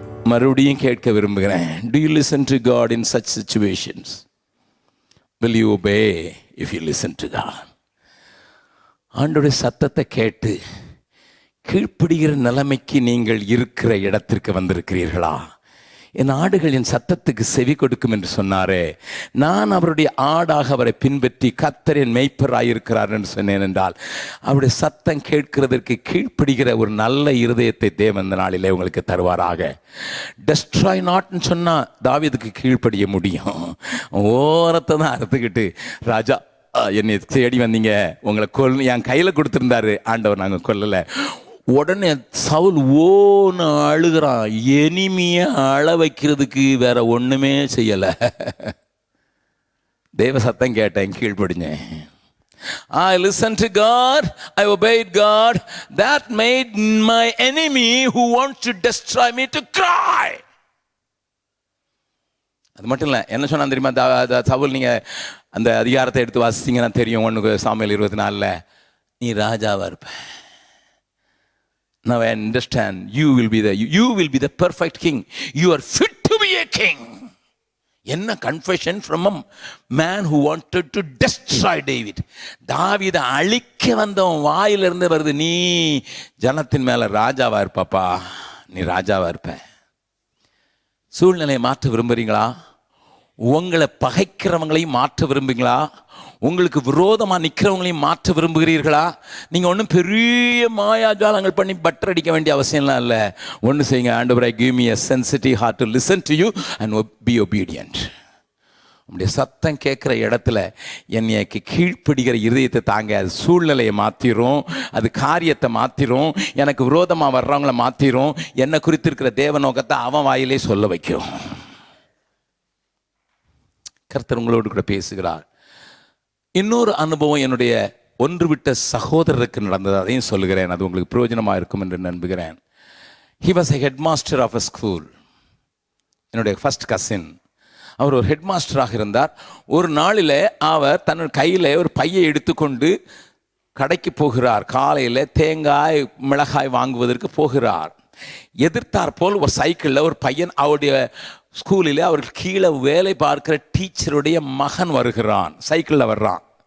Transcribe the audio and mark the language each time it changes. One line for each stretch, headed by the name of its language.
Tamil: மறுபடியும் கேட்க விரும்புகிறேன்,
English: do you listen to God in such situations? Will you obey if you listen to God?
Tamil: ஆண்டவருடைய சத்தத்தை கேட்டு கீழ்ப்படுகிற நிலைமைக்கு நீங்கள் இருக்கிற இடத்திற்கு வந்திருக்கிறீர்களா? என் ஆடுகள் என் சத்தத்துக்கு செவி கொடுக்கும் என்று சொன்னாரே, நான் அவருடைய ஆடாக அவரை பின்பற்றி கர்த்தர் என் மேய்ப்பராயிருக்கிறார் என்று சொன்னேன் என்றால், அவருடைய சத்தம் கேட்கிறதற்கு கீழ்ப்படுகிற ஒரு நல்ல இருதயத்தை தேவன் இந்த நாளிலே உங்களுக்கு தருவாராக. டெஸ்ட்ராய் நாட்னு சொன்னால் தாவீதுக்கு கீழ்ப்படிய முடியும். ஓரத்தை தான் அறுத்துக்கிட்டு, ராஜா என்னை தேடி வந்தீங்க, உங்களை என் கையில் கொடுத்துருந்தாரு ஆண்டவர், நாங்கள் கொல்லலை. உடனே சவுல் ஓன்னு அழுகிறான். எனிமையை அழ வைக்கிறதுக்கு வேற ஒண்ணுமே செய்யலை. தேவ சத்தம் கேட்டேன், கீழ்ப்படிஞ்சேன்.
English: I listened to God, I obeyed God. That made my enemy who wants to destroy me to cry.
Tamil: அது மட்டும் இல்லை, என்ன சொன்னா தெரியுமா சவுல்? நீங்க அந்த அதிகாரத்தை எடுத்து வாசிச்சீங்கன்னா தெரியும். 1 சாமுவேல் 24 நீ ராஜாவா இருப்ப.
English: Now I understand, you will be the perfect king. You are fit to be a king. என்ன confession from a man who wanted to destroy David.
Tamil: தாவீதை அழிக்க வந்தவன் வாயிலிருந்து வருது, நீ ஜனத்தின் மேல ராஜாவா இருப்பாப்பா, நீ ராஜாவா இருப்ப. சூழ்நிலையை மாற்ற விரும்புறீங்களா? உங்களை பகைக்கிறவங்களையும் மாற்ற விரும்புகிறீங்களா? உங்களுக்கு விரோதமாக நிற்கிறவங்களையும் மாற்ற விரும்புகிறீர்களா? நீங்கள் ஒன்றும் பெரிய மாயாஜாலங்கள் பண்ணி பட்டர் அடிக்க வேண்டிய அவசியம்லாம் இல்லை. ஒன்று செய்யுங்க, ஆண்டவரே
English: give me a sensitive heart to listen to you and be obedient.
Tamil: உங்களுடைய சத்தம் கேட்குற இடத்துல என்னைக்கு கீழ்ப்படுகிற இருதயத்தை தாங்க. அது சூழ்நிலையை மாற்றிடும், அது காரியத்தை மாற்றிடும், எனக்கு விரோதமாக வர்றவங்களை மாற்றிடும், என்னை குறித்திருக்கிற தேவ நோக்கத்தை அவன் வாயிலே சொல்ல வைக்கும். கர்த்தர் உங்களோடு கூட பேசுகிறார். இன்னொரு அனுபவம் என்னுடைய ஒன்றுவிட்ட சகோதரருக்கு நடந்தது, அதையும் சொல்லுகிறேன். அது உங்களுக்கு பிரயோஜனமாக இருக்கும் என்று நம்புகிறேன்.
English: He was a headmaster of a school.
Tamil: என்னுடைய ஃபர்ஸ்ட் கசின். அவர் ஒரு ஹெட் மாஸ்டராக இருந்தார். ஒரு நாளில் அவர் தன் கையில் ஒரு பையை எடுத்துக்கொண்டு கடைக்கு போகிறார். காலையில் தேங்காய் மிளகாய் வாங்குவதற்கு போகிறார். எதிர்த்தார் போல் ஒரு சைக்கிளில் ஒரு பையன், அவருடைய ஸ்கூலில் அவருக்கு கீழே வேலை பார்க்கிற டீச்சருடைய மகன் வருகிறான். சைக்கிளில் வர்றான்.